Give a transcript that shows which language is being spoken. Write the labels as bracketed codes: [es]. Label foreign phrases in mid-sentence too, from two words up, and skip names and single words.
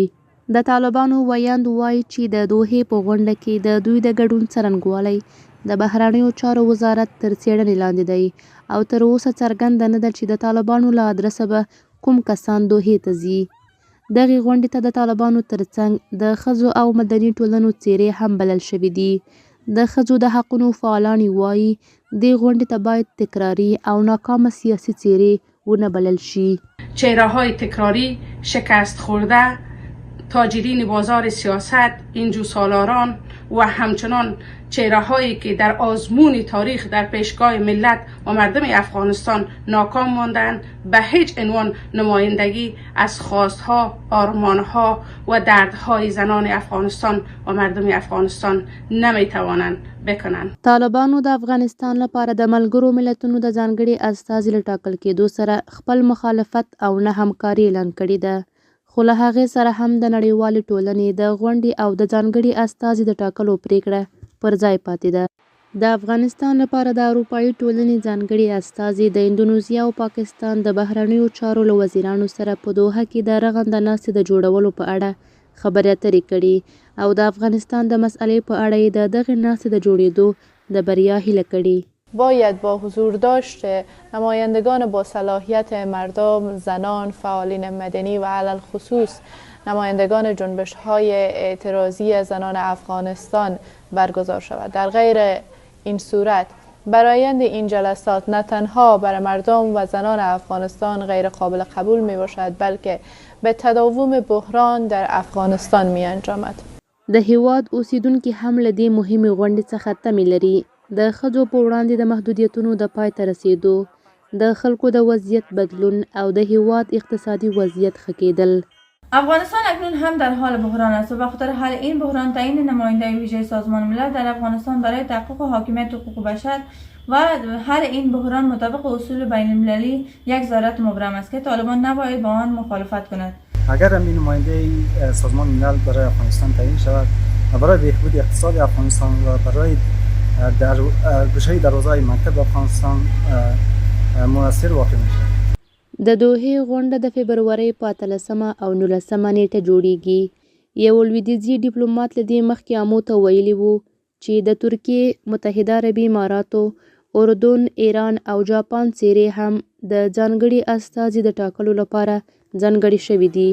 [ps] د طالبانو ویاند وایي چې د دوحې په غونډه کې د دوی د ګډون څرنګوالی د بهرنیو چارو وزارت تر څېړنې لاندې دی او تر اوسه څرګنده نه ده چې د طالبانو له ادرسه به کوم کسان دوحې ته ځي. دغې غونډې ته د طالبانو ترڅنګ د ښځو او مدني ټولنو څېرې هم بلل شوي دي. د ښځو د حقونو فعالان وایي دې غونډې ته باید تکراري او ناکامه سیاسي څېرې ونه بلل شي. [fa] چهره‌های تکراری، شکست خورده، تاجرین بازار سیاست، اینجوسالاران و همچنان چهره‌هایی که در آزمون تاریخ در پیشگاه ملت و مردم افغانستان ناکام ماندند به هیچ عنوان نمایندگی از خواستها، آرمانها و دردهای زنان افغانستان و مردم افغانستان نمیتوانند بکنند. [ps] طالبانو د افغانستان لپاره د ملګرو ملتونو د ځانګړي استازي له ټاکل کېدو سره خپل مخالفت او نه همکاري اعلان کړې ده. خو له هغې سره هم د نړیوالې ټولنې د غونډې او د ځانګړي استازي د ټاکلو پریکړه پر ځای پاتې ده. د افغانستان لپاره د اروپایي ټولنې ځانګړي استازي د اندونیزیا او پاکستان د بهرنیو چارو له وزیرانو سره په دوحه کې د رغنده ناستې د جوړولو په اړه خبرې اترې کړي او د افغانستان د مسئلې په اړه یې د دغې ناستې د جوړېدو د بریا هیله کړې. [fa] باید با حضور داشت نمایندگان با صلاحیت مردم، زنان، فعالین مدنی و علل خصوص نمایندگان جنبش‌های اعتراضی زنان افغانستان برگزار شود. در غیر این صورت برآیند این جلسات نه تنها برای مردم و زنان افغانستان غیر قابل قبول می باشد بلکه به تداوم بحران در افغانستان می انجامد. [ps] د هیواد اوسیدونکي هم له دې مهمې غونډې څخه تمې لري. د ښځو په وړاندې د محدودیتونو د پای ته رسیدو، د خلکو د وضعیت بدلون او د هیواد اقتصادی وضعیت ښه کېدل. [fa] افغانستان اکنون هم در حال بحران است و به خاطر حل این بحران تعیین نماینده ویژه سازمان ملل در افغانستان برای تحقق حاکمیت حقوق بشر و حل این بحران مطابق اصول بین المللی یک ضرورت مبرم است که طالبان نباید با آن مخالفت کند. اگر این نماینده سازمان ملل برای افغانستان تعیین شود و برای بهبود اقتصاد افغانستان و برای در گشای دروازه‌های مکتب افغانستان مؤثر واقع میشه. [ps] د دوحې غونډه د فبرورۍ په 13 او 19 نیټه جوړیږي. یو لویدیځي ډیپلوماټ له دې مخکې عامو ته ویلي وو چې د ترکیې، متحده عربي اماراتو، اردن، ایران او جاپان څېرې هم د ځانګړي استازي د ټاکلو لپاره ځانګړي شوي دي.